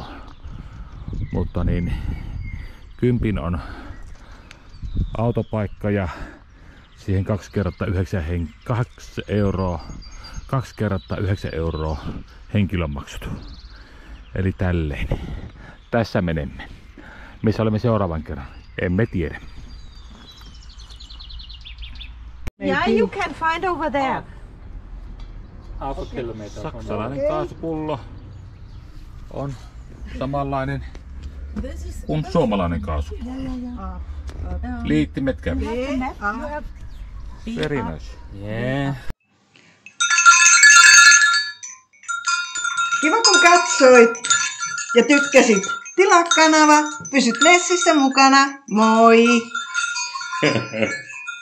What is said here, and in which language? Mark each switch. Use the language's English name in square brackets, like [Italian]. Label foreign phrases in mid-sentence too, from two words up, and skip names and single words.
[Finnish] Mutta niin 10 on autopaikka ja siihen 2 kertaa 9 €, 2 kertaa 9 € henkilömaksut. Eli tälleen. Tässä menemme. Missä olemme seuraavan kerran? Emme tiedä. [English] Yeah, you can find over there. Half a kilometer from [Finnish] Saksalainen kaasupullo on samanlainen kuin suomalainen kaasu. Liittimet käy. [English] Very nice. Yeah. [Finnish] Kiva kun katsoit ja tykkäsit. Tilaa kanava, pysyt messissä mukana. Moi!